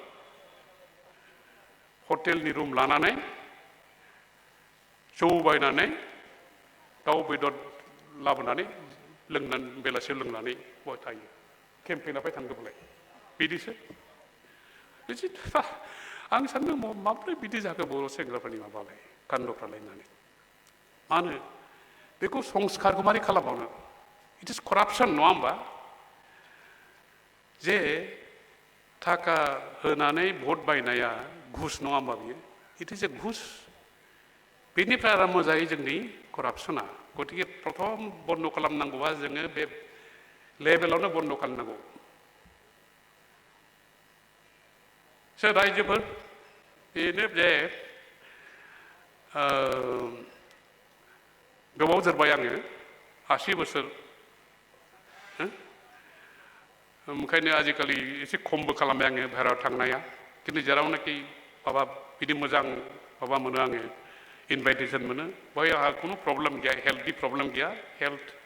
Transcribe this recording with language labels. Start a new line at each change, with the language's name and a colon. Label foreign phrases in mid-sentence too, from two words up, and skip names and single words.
Bodo: हटेलनि रुम लानानै जौ बायनानै दाउ बेदर लाबोनानै लोंनानै बेलासियाव लोंनानै बहाय थायो केम्पेइना फाय थांदोंमोनलाय बिदिसो आं सानदों माब्रै बिदि जाखो बर' सेंग्राफोरनि माबालाय कान्दफ्रालाय होननानै मानो बेखौ संस्कारखौ मारै खालामबावनो
English: it is corruption
Bodo: नङा होमबा जे थाखा होनानै भट बायनाया घुस नङा होमबा बियो
English: it is a
Bodo: घुस बेनिफ्राय आराम्भ जायो जोंनि करापसना गतिके प्रथम बन्द खालामनांगौआ जोङो बे लेभेलावनो बन्द खालामनांगौ सोर रायजोफोर बेनो जे गोबाव जोरबाय आङो 80 बोसोर ओंखायनो आजिखालि एसे खमबो खालामबाय आङो बाहेरायाव थांनाया खिन्थु जेरावनाखि माबा बिदि मोजां माबा मोनो आङो इनभाइटेसन मोनो बेवहाय आंहा खुनु प्रब्लेम गैया हेल्थनि प्रब्लेम गैया हेल्थ